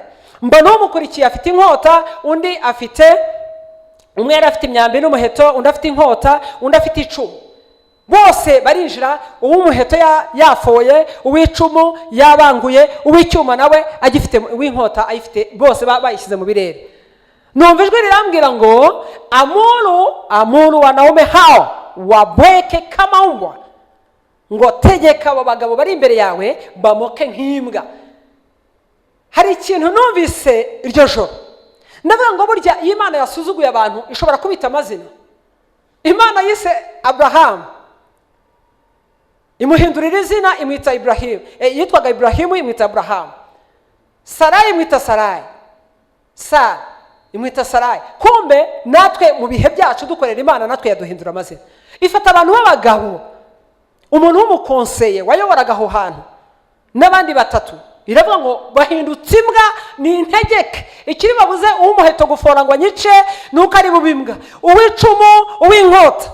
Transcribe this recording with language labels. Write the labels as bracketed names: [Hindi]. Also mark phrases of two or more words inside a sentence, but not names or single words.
[Kinyarwanda] Mbona umukurikiye afite inkota, undi afite, umwe yari afite imyambi n'umuheto, undi afite inkota, undi afite icumu. Bose barinjira, uw'umuheto yafoye, uw'icumu yabanguye, uw'icyuma nawe agifite, uw'inkota ayifite, bose bayishyize mu birere. Numva ijwi rirambwira ngo [Swahili] amuru wanaume hao wabweke kama mbwa, [Kinyarwanda] ngo tegeka abo bagabo bari imbere yawe bamoke nk'imbwa. Hari ikintu numvise iryo joro, ndavuga ngo burya iyo Imana yasuzuguye abantu ishobora kubita amazina. Imana yise Abraham, imuhindurira izina imwita Ibrahim. Yitwaga Ibrahimu imwita Abraham. Sarai imwita Sarai. Sara imwita Sarai. Kumbe natwe mu bihe byacu dukorera Imana natwe yaduhindura amazina. Ifata abantu b'abagabo, umuntu w'umukonseye wayoboraga aho hantu n'abandi 3, iravuga ngo bahindutse imbwa ni integeke. Ikiri babuze uw'umuheto gufora ngo anyice nuko ari bubimbwa, uw'icumu, uw'inkota.